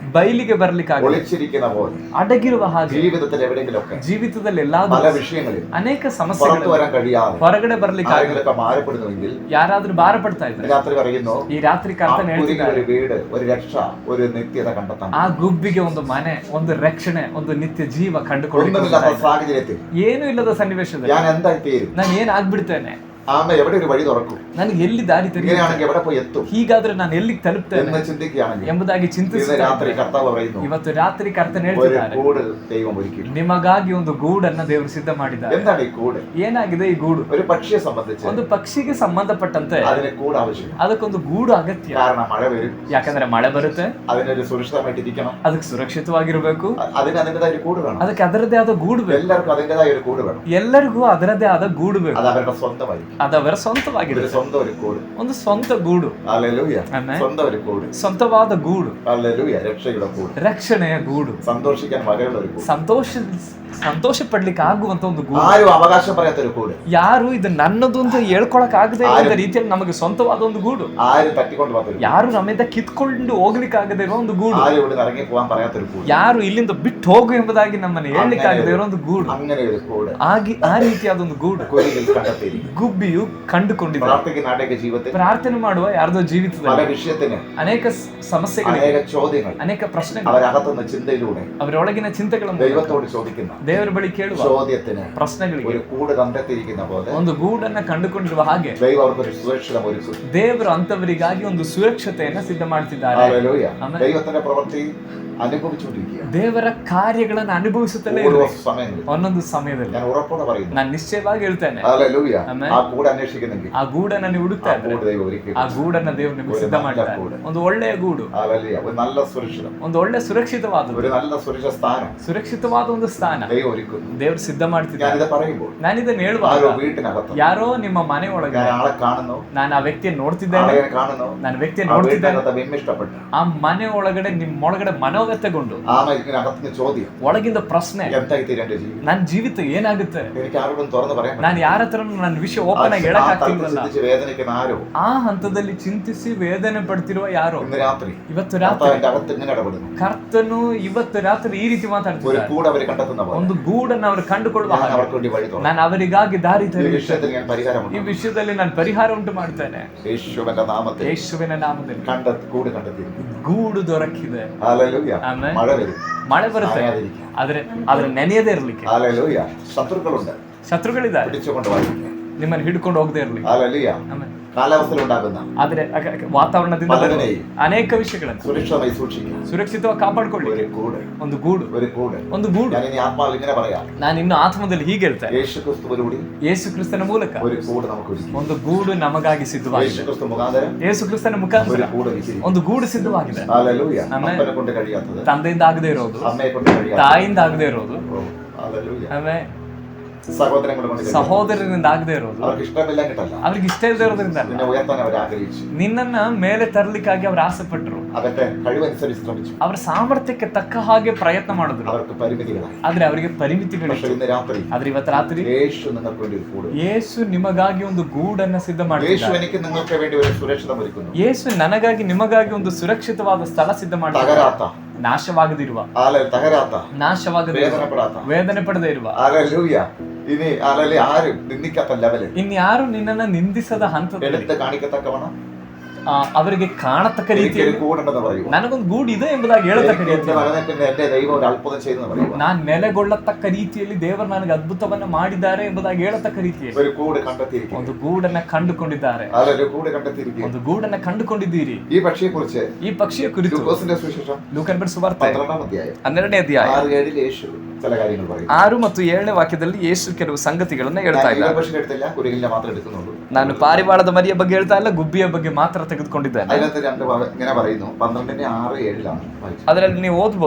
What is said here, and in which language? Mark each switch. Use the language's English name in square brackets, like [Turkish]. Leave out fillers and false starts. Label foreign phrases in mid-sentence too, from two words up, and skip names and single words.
[Kannada] ಬಯಲಿಗೆ ಬರ್ಲಿಕ್ಕೆ ಆಗದೆ, [Malayalam] ഒളിച്ചിരിക്കുന്ന പോലെ [Kannada] ಅಡಗಿರುವ ಹಾಗೆ [Malayalam] ജീവിതത്തിൽ എവിടെയെങ്കിലുമൊക്കെ [Kannada] ಜೀವಿತದಲ್ಲಿ [Malayalam] പല വിഷയങ്ങളിൽ [Kannada] ಅನೇಕ [Malayalam] പുറത്തു [Kannada] ಸಮಸ್ಯೆಗಳು [Malayalam] വരാൻ കഴിയാതെ [Kannada] ಹೊರಗಡೆ ಬರ್ಲಿಕ್ಕೆ ಆಗದೆ [Malayalam] ആരെങ്കിലൊക്കെ ഭാരപ്പെടുന്നുവെങ്കിൽ [Kannada] ಯಾರಾದ್ರೂ ಭಾರ ಪಡ್ತಾ ಇದ್ದಾರೆ, [Malayalam] രാത്രി പറയുന്നു, [Kannada] ಈ ರಾತ್ರಿ ಕರ್ತನೆ ಹೇಳ್ತಿದ್ದಾರೆ, [Malayalam] ഒരു വീട്, ഒരു രക്ഷ, ഒരു നിത്യത കണ്ടെത്താൻ. [Kannada] ಆ ಗುಬ್ಬಿಗೆ ಒಂದು ಮನೆ, ಒಂದು ರಕ್ಷಣೆ, ಒಂದು ನಿತ್ಯ ಜೀವ [Malayalam] ഒന്നുമില്ലാത്ത സാഹചര്യത്തിൽ, [Kannada] ಏನು ಇಲ್ಲದ ಸನ್ನಿವೇಶದಲ್ಲಿ [Malayalam] ഞാൻ എന്തായി തീരും, [Kannada] ನಾನು ಏನ್ ಆಗ್ಬಿಡ್ತೇನೆ, [Malayalam] ആമ എവിടെ ഒരു വഴി തുറക്കും, [Kannada] ನನಗೆ ಎಲ್ಲಿ ದಾರಿ ತೆರೆಯುತ್ತೆ, [Malayalam] ഇങ്ങനെയാണെങ്കിൽ എവിടെ പോയി എത്തും [Kannada] ಹೀಗಾದ್ರೆ ನಾನು ಎಲ್ಲಿಗೆ ತಲುಪ್ತೇನೆ [Malayalam] എന്ന് ചിന്തിക്കുകയാണെങ്കിൽ [Kannada] ಎಂಬುದಾಗಿ [Malayalam] ഇന്ന് [Kannada] ಚಿಂತಿಸಿದ [Malayalam] രാത്രി കർത്താവ് പറയുന്നു, [Kannada] ಇವತ್ತು ರಾತ್ರಿ ಕರ್ತನೆ [Malayalam] ഒരു [Kannada] ಹೇಳ್ತಿದ್ದಾರೆ, [Malayalam] കൂട് ദൈവം ഒരുക്കി. [Kannada] ನಿಮಗಾಗಿ ಒಂದು ಗೂಡನ್ನ ದೇವರು ಸಿದ್ಧ ಮಾಡಿದ್ದಾರೆ. [Malayalam] എന്താണ് ഈ കൂട്? [Kannada] ಏನಾಗಿದೆ ಈ ಗೂಡು? [Malayalam] ഒരു പക്ഷിയെ സംബന്ധിച്ച് [Kannada] ಒಂದು ಪಕ್ಷಿಗೆ ಸಂಬಂಧಪಟ್ಟಂತೆ [Malayalam] അതിന് കൂട് ആവശ്യം. [Kannada] ಅದಕ್ಕೊಂದು ಗೂಡು ಅಗತ್ಯ. [Malayalam] കാരണം മഴ വരും, [Kannada] ಯಾಕಂದ್ರೆ ಮಳೆ ಬರುತ್ತೆ, [Malayalam] അതിനൊരു സുരക്ഷിതമായിട്ടിരിക്കണം, [Kannada] ಅದಕ್ಕೆ ಸುರಕ್ಷಿತವಾಗಿರ್ಬೇಕು, [Malayalam] അതിന് അതിൻ്റെതായ ഒരു കൂട് വേണം. [Kannada] ಅದಕ್ಕೆ ಅದರದೇ ಆದ ಗೂಡು ಬೇಕು. [Malayalam] എല്ലാവർക്കും അതിൻ്റെതായ ഒരു കൂട് വേണം. [Kannada] ಎಲ್ಲರಿಗೂ ಅದರದೇ ಆದ ಗೂಡು ಬೇಕು. [Malayalam] അത് അവരുടെ സ്വന്തമായിരിക്കും. [Kannada] ಅದವರ ಸ್ವಂತವಾಗಿದೆ, [Malayalam] ഒരു സ്വന്തം ഒരു കൂട്. [Kannada] ಒಂದು ಸ್ವಂತ ಗೂಡು. [Malayalam] ഹല്ലേലൂയ. [Kannada] ಆಮೆನ್. [Malayalam] സ്വന്തം ഒരു കൂട്. [Kannada] ಸ್ವಂತವಾದ ಗೂಡು. [Malayalam] ഹല്ലേലൂയ. രക്ഷയുടെ കൂട്. [Kannada] ರಕ್ಷಣೆಯ ಗೂಡು. [Malayalam] സന്തോഷിക്കാൻ വകയുള്ള ഒരു കൂട്. [Kannada] ಸಂತೋಷ ಪಡ್ಲಿಕ್ಕೆ ಆಗುವಂತ ಒಂದು ಗೂಡು. [Malayalam] ആരും അവകാശം പറയാത്ത ഒരു കൂട്. [Kannada] ಯಾರು ಇದು ನನ್ನದು ಅಂತ ಹೇಳ್ಕೊಳಕ್ ಆಗದೆ ಇರೋ ರೀತಿಯಲ್ಲಿ ನಮಗೆ ಸ್ವಂತವಾದ ಒಂದು ಗೂಡು. [Malayalam] ആരും തട്ടിക്കൊണ്ട് പോകാത്ത, [Kannada] ಯಾರು ನಮ್ಮಿಂದ ಕಿತ್ಕೊಂಡು ಹೋಗ್ಲಿಕ್ಕೆ ಆಗದೆ ಇರೋ ಒಂದು ಗೂಡು. [Malayalam] ആരും ഇവിടെ ഇറങ്ങി പോകാൻ പറയാത്ത ഒരു കൂട്. [Kannada] ಯಾರು ಇಲ್ಲಿಂದ ಬಿಟ್ಟು ಹೋಗು ಎಂಬುದಾಗಿ ನಮ್ಮನ್ನು ಹೇಳಲಿಕ್ಕೆ ಆಗದೆ ಇರೋ ಒಂದು ಗೂಡು. [Malayalam] അങ്ങനെ ഒരു കൂട്. [Kannada] ಆ ರೀತಿಯಾದ ಒಂದು ಗೂಡು [Malayalam] കുരുകിൽ കണ്ടെത്തിയിരിക്കുന്നു. [Kannada] ಗುಬ್ಬಿಯು ಕಂಡುಕೊಂಡಿದೆ. [Malayalam] പ്രാർത്ഥിക്കുന്ന ആരുടെയൊക്കെ ജീവിതത്തിൽ [Kannada] ಪ್ರಾರ್ಥನೆ ಮಾಡುವ ಯಾರ್ದೋ [Malayalam] പല [Kannada] ಜೀವಿತದಲ್ಲಿ [Malayalam] വിഷയത്തിന് [Kannada] ಅನೇಕ ಸಮಸ್ಯೆಗಳು, [Malayalam] അനേക ചോദ്യങ്ങൾ [Kannada] ಅನೇಕ ಪ್ರಶ್ನೆಗಳು, [Malayalam] അവരകത്തുന്ന ചിന്തയിലൂടെ [Kannada] ಅವರೊಳಗಿನ ಚಿಂತೆಗಳನ್ನು [Malayalam] ദൈവത്തോട് ചോദിക്കുന്ന [Kannada] ದೇವರ ಬಳಿ ಕೇಳುವ [Malayalam] ചോദ്യത്തിന് [Kannada] ಪ್ರಶ್ನೆಗಳಿಗೆ [Malayalam] ഒരു കൂട് കണ്ടെത്തിയിരിക്കുന്ന പോലെ [Kannada] ಒಂದು ಗೂಡನ್ನ ಕಂಡುಕೊಂಡಿರುವ ಹಾಗೆ [Malayalam] ദൈവം അവർക്കൊരു സുരക്ഷിതം ഒരുക്കും. [Kannada] ದೇವರು ಅಂತವರಿಗಾಗಿ ಒಂದು ಸುರಕ್ಷತೆಯನ್ನ ಸಿದ್ಧ ಮಾಡ್ತಿದ್ದಾರೆ. [Malayalam] ഹല്ലേലൂയ. ആമേൻ. ദൈവത്തിന്റെ പ്രവൃത്തി അനുഭവിച്ചുകൊണ്ടിരിക്കുക. [Kannada] ದೇವರ ಕಾರ್ಯಗಳನ್ನು ಅನುಭವಿಸುತ್ತಲೇ [Malayalam] ഓരോ [Kannada] ಇರಬೇಕು. [Malayalam] സമയങ്ങളിൽ [Kannada] ಒಂದೊಂದು ಸಮಯದಲ್ಲಿ [Malayalam] ഞാൻ ഉറപ്പോടെ പറയുന്നു, [Kannada] ನಾನು ನಿಶ್ಚಯವಾಗಿ ಹೇಳ್ತೇನೆ, [Malayalam] ഹല്ലേലൂയ, ആമേൻ. ആ കൂട് അന്വേഷിക്കുന്നെങ്കിൽ [Kannada] ಆ ಗೂಡನ್ನ ನೀವು ಹುಡುಕ್ತಾ [Malayalam] ആ [Kannada] ಇದ್ರೆ [Malayalam] കൂട് ദൈവം ഒരുക്കി. [Kannada] ಆ ಗೂಡನ್ನ ದೇವರು ನಿಮಗೆ [Malayalam] ഒരു [Kannada] ಸಿದ್ಧ [Malayalam] നല്ല [Kannada] ಮಾಡ್ತಾರೆ. [Malayalam] കൂട്. [Kannada] ಒಂದು ಒಳ್ಳೆಯ ಗೂಡು, [Malayalam] ഹല്ലേലൂയ. ഒരു നല്ല സുരക്ഷിതം, [Kannada] ಒಂದು ಒಳ್ಳೆ ಸುರಕ್ಷಿತವಾದ [Malayalam] ഒരു നല്ല സുരക്ഷിത സ്ഥാനം [Kannada] ಸುರಕ್ಷಿತವಾದ ಒಂದು ಸ್ಥಾನ [Malayalam] ദൈവം ഒരുക്കുന്നു. [Kannada] ದೇವರು ಸಿದ್ಧ ಮಾಡ್ತಿದ್ದಾರೆ. [Malayalam] ഞാനിത് പറയുമ്പോൾ [Kannada] ನಾನಿದನ್ನ ಹೇಳುವಾಗ [Malayalam] ആരോ വീട്ടിനകത്ത് [Kannada] ಯಾರೋ ನಿಮ್ಮ ಮನೆ ಒಳಗೆ [Malayalam] ഞാൻ ആളെ കാണുന്നു, [Kannada] ನಾನು ಆ ವ್ಯಕ್ತಿಯನ್ನು ನೋಡ್ತಿದ್ದೇನೆ, [Malayalam] ആളെ കാണുന്നു, [Kannada] ನಾನು ವ್ಯಕ್ತಿಯನ್ನು [Malayalam] ആ [Kannada] ನೋಡ್ತಿದ್ದೇನೆ, [Malayalam] വീട്ടിനകത്ത് വിമ്മിഷ്ടപ്പെട്ടു. [Kannada] ಆ ಮನೆ ಒಳಗಡೆ ನಿಮ್ಮೊಳಗಡೆ ಮನೋವ್ಯಥೆಗೊಂಡು [Malayalam] ആമ ഇതിനകത്ത് ചോദ്യം, [Kannada] ಒಳಗಿಂದ ಪ್ರಶ್ನೆ, [Malayalam] എന്തായി തീരും എന്റെ ജീവിതം? [Kannada] ನನ್ನ ಜೀವಿತ ಏನಾಗುತ್ತೆ? [Malayalam] എനിക്ക് ആരോടും തുറന്ന് പറയാൻ പറ്റില്ല. [Kannada] ನಾನು ಯಾರ ಹತ್ರ ನನ್ನ ವಿಷಯ ಓಪನ್ ಆಗಿ [Malayalam] ആ [Kannada] ಹೇಳಕ್ [Malayalam] തലത്തിൽ [Kannada] ಆಗ್ತಿಲ್ವಲ್ಲ. [Malayalam] ചിന്തിച്ച് വേദനിക്കുന്ന ആരോ [Kannada] ಆ ಹಂತದಲ್ಲಿ ಚಿಂತಿಸಿ ವೇದನೆ ಪಡ್ತಿರುವ ಯಾರೋ [Malayalam] ഇന്ന് രാത്രി [Kannada] ಇವತ್ತು ರಾತ್ರಿ [Malayalam] കർത്താവിന്റെ അകത്ത് ഇങ്ങനെ ഇടപെടുന്നു. [Kannada] ಕರ್ತನು ಇವತ್ತು ರಾತ್ರಿ ಈ ರೀತಿ [Malayalam] ഒരു [Kannada] ಮಾತಾಡ್ತಿದ್ದಾರೆ. [Malayalam] കൂട് അവർ കണ്ടെത്തുന്ന പോലെ [Kannada] ಒಂದು ಗೂಡನ್ನು ಅವರು ಕಂಡುಕೊಳ್ಳುವ [Malayalam] ഞാൻ [Kannada] ಹಾಗೆ [Malayalam] അവർക്ക് വേണ്ടി വഴി തുറന്നു. [Kannada] ನಾನು ಅವರಿಗಾಗಿ ದಾರಿ [Malayalam] ഈ [Kannada] ತೆರೆಯುತ್ತೇನೆ. [Malayalam] വിഷയത്തിൽ ഞാൻ [Kannada] ಈ [Malayalam] പരിഹാരമുണ്ട്. [Kannada] ವಿಷಯದಲ್ಲಿ ನಾನು ಪರಿಹಾರ ಉಂಟು ಮಾಡ್ತೇನೆ. [Malayalam] യേശുവിന്റെ നാമത്തിൽ [Kannada] ಯೇಸುವಿನ ನಾಮದಲ್ಲಿ [Malayalam] കൂട് കണ്ടെത്തിയിരിക്കുന്നു. [Kannada] ಗೂಡು ದೊರಕಿದೆ. [Malayalam] ഹല്ലേലൂയ. [Kannada] ಆಮೆನ್. [Malayalam] മഴ വരും, [Kannada] ಮಳೆ ಬರುತ್ತೆ, [Malayalam] നനയാതിരിക്കുക. [Kannada] ಆದ್ರೆ ನೆನೆಯದೇ ಇರ್ಲಿಕ್ಕೆ. [Malayalam] ഹല്ലേലൂയ. ശത്രുക്കളുണ്ട്, [Kannada] ಶತ್ರುಗಳಿದ್ದಾರೆ, [Malayalam] പിടിച്ചുകൊണ്ട് വായിക്കുക. [Kannada] ನಿಮ್ಮನ್ನು ಹಿಡ್ಕೊಂಡು ಹೋಗದೆ ಇರ್ಲಿಕ್ಕೆ. [Malayalam] ഹല്ലേലൂയ. [Kannada] ಆಮೆನ್. [Malayalam] കാലാവസ്ഥയിലുണ്ടാകുന്ന [Kannada] ಆದ್ರೆ ವಾತಾವರಣದಿಂದ ಬರುವ [Malayalam] പലതിനെയും [Kannada] ಅನೇಕ ವಿಷಯಗಳನ್ನು [Malayalam] സുരക്ഷിതമായി സൂക്ഷിക്കുക. [Kannada] ಸುರಕ್ಷಿತವಾಗಿ ಕಾಪಾಡ್ಕೊಳ್ಳಿ. [Malayalam] ഒരു കൂട്, [Kannada] ಒಂದು ಗೂಡು, [Malayalam] ഒരു കൂട്. [Kannada] ಒಂದು ಗೂಡು. [Malayalam] ഞാൻ ഇനി ആത്മാവിൽ ഇങ്ങനെ പറയാം, [Kannada] ನಾನು ಇನ್ನು ಆತ್ಮದಲ್ಲಿ ಹೀಗೆ ಹೇಳ್ತೇನೆ, [Malayalam] യേശു ക്രിസ്തുവിലൂടെ [Kannada] ಯೇಸು ಕ್ರಿಸ್ತನ ಮೂಲಕ [Malayalam] ഒരു കൂട് നമുക്ക് ഒരുക്കി. [Kannada] ಒಂದು ಗೂಡು ನಮಗಾಗಿ [Malayalam] യേശു [Kannada] ಸಿದ್ಧವಾಗಿದೆ. [Malayalam] ക്രിസ്തു മുഖാന്തരം [Kannada] ಯೇಸು ಕ್ರಿಸ್ತನ ಮುಖಾಂತರ [Malayalam] ഒരു കൂട് ഒരുക്കി. [Kannada] ಒಂದು ಗೂಡು ಸಿದ್ಧವಾಗಿದೆ. [Malayalam] ഹല്ലേലൂയ. ആമേൻ. അപ്പനെ കൊണ്ട് കഴിയാത്തത്, [Kannada] ತಂದೆಯಿಂದ ಆಗದೆ ಇರೋದು, [Malayalam] അമ്മയെ കൊണ്ട് കഴിയാത്തത്, [Kannada] ತಾಯಿಯಿಂದ ಆಗದೆ ಇರೋದು, [Malayalam] ഹല്ലേലൂയ, [Kannada] ಆಮೇಲೆ [Malayalam] സഹോദരങ്ങളെ കൊണ്ട് കഴിയാത്തത്. [Kannada] ಸಹೋದರರಿಂದ ಆಗದೆ ಇರೋದು, [Malayalam] അവർക്ക് ഇഷ്ടമില്ലാഞ്ഞിട്ടല്ല, [Kannada] ಅವ್ರಿಗೆ ഇಷ್ಟ ಇಲ್ಲದೆ ಇರೋದ್ರಿಂದ [Malayalam] നിന്നെ ഉയർത്താൻ അവർ ആഗ്രഹിച്ചു. [Kannada] ನಿನ್ನನ್ನ ಮೇಲೆ ತರಲಿಕ್ಕಾಗಿ ಅವ್ರು ಆಸೆ ಪಟ್ಟರು. [Malayalam] അവരുടെ കഴിവനുസരിച്ച് ശ്രമിച്ചു. [Kannada] ಅವರ ಸಾಮರ್ಥ್ಯಕ್ಕೆ ತಕ್ಕ ಹಾಗೆ ಪ್ರಯತ್ನ ಮಾಡಿದ್ರು. [Malayalam] അവർക്ക് പരിമിതികളായി. [Kannada] ಆದ್ರೆ ಅವರಿಗೆ ಪರಿಮಿತಿಗಳಿತ್ತು. [Malayalam] പക്ഷേ ഇന്ന് രാത്രി [Kannada] ಆದ್ರೆ ಇವತ್ತು ರಾತ್ರಿ [Malayalam] യേശു നിങ്ങൾക്ക് വേണ്ടി ഒരു കൂട്, [Kannada] ಯೇಸು ನಿಮಗಾಗಿ ಒಂದು ಗೂಡನ್ನ ಸಿದ್ಧ [Malayalam] യേശു [Kannada] ಮಾಡಿದ್ದಾರೆ. [Malayalam] എനിക്ക് നിങ്ങൾക്ക് വേണ്ടി ഒരു സുരക്ഷിതം ഒരുക്കുന്നു. [Kannada] ಯೇಸು ನನಗಾಗಿ ನಿಮಗಾಗಿ ಒಂದು ಸುರಕ್ಷಿತವಾದ ಸ್ಥಳ ಸಿದ್ಧ ಮಾಡಿದ್ದಾರೆ. [Malayalam] തകരാത്ത, [Kannada] ನಾಶವಾಗದಿರುವ, [Malayalam] തകരാത്ത, [Kannada] ನಾಶವಾಗದೆ [Malayalam] വേദനപ്പെടാത്ത, [Kannada] ವೇದನೆ ಪಡದೇ ಇರುವ, [Malayalam] ഹല്ലേലൂയ, ഇനി അല്ലെങ്കിൽ ആരും നിന്ദിക്കാത്ത ലെവല് [Kannada] ಇನ್ಯಾರು ನಿನ್ನನ್ನ ನಿಂದಿಸದ ಹಂತದಲ್ಲಿ [Malayalam] എടുത്ത് കാണിക്കത്തക്കവണ്ണം [Kannada] ಅವರಿಗೆ ಕಾಣತಕ್ಕ ರೀತಿಯಲ್ಲಿ [Malayalam] കൂടുണ്ടെന്ന് പറയുക. [Kannada] ನನಗೊಂದು ಗೂಡು ಇದೆ ಎಂಬುದಾಗಿ ಹೇಳತಕ್ಕ ರೀತಿಯಲ್ಲಿ [Malayalam] എന്റെ ദൈവം ഒരു അത്ഭുതം ചെയ്തെന്ന് പറയുക. [Kannada] ನಾನು ನೆಲೆಗೊಳ್ಳತಕ್ಕ ರೀತಿಯಲ್ಲಿ ದೇವರು ನನಗೆ ಅದ್ಭುತವನ್ನ ಮಾಡಿದ್ದಾರೆ ಎಂಬುದಾಗಿ ಹೇಳತಕ್ಕ ರೀತಿಯಲ್ಲಿ [Malayalam] ഒരു കൂട് കണ്ടെത്തിയിരിക്കുന്നു. [Kannada] ಒಂದು ಗೂಡನ್ನ ಕಂಡುಕೊಂಡಿದ್ದಾರೆ. [Malayalam] ഒരു കൂട് കണ്ടെത്തിയിരിക്കുന്നു. [Kannada] ಒಂದು ಗೂಡನ್ನ ಕಂಡುಕೊಂಡಿದ್ದೀರಿ. [Malayalam] ഈ പക്ഷിയെ കുറിച്ച് [Kannada] ಈ ಪಕ್ಷಿಯ ಕುರಿತು [Malayalam] ലൂക്കോസിന്റെ സുവിശേഷം [Kannada] ಲೂಕನ ಬರೆದ ಸುವಾರ್ತೆ [Malayalam] 12ാം അധ്യായം [Kannada] 12ನೇ ಅಧ್ಯಾಯ [Malayalam] 6-7 യേശു ചില കാര്യങ്ങൾ പറയും. [Kannada] 6 ಮತ್ತು 7ನೇ ವಾಕ್ಯದಲ್ಲಿ ಯೇಸು ಕೆಲವು ಸಂಗತಿಗಳನ್ನ ಹೇಳ್ತಾ ಇದ್ದಾರೆ. [Malayalam] പക്ഷി എടുത്തില്ല, കുരുകിലിനെ മാത്രം എടുക്കുന്നുള്ളൂ. [Kannada] ನಾನು ಪಾರಿವಾಳದ ಮರಿಯ ಬಗ್ಗೆ ಹೇಳ್ತಾ ಇಲ್ಲ, ಗುಬ್ಬಿಯ ಬಗ್ಗೆ ಮಾತ್ರ ತೆಗೆದುಕೊಂಡಿದ್ದೇನೆ. [Malayalam] അതിനകത്ത് രണ്ട് ഇങ്ങനെ പറയുന്നു. 12ന്റെ 6-7 [Kannada] ಅದರಲ್ಲಿ ನೀವು ಓದಬಹುದು.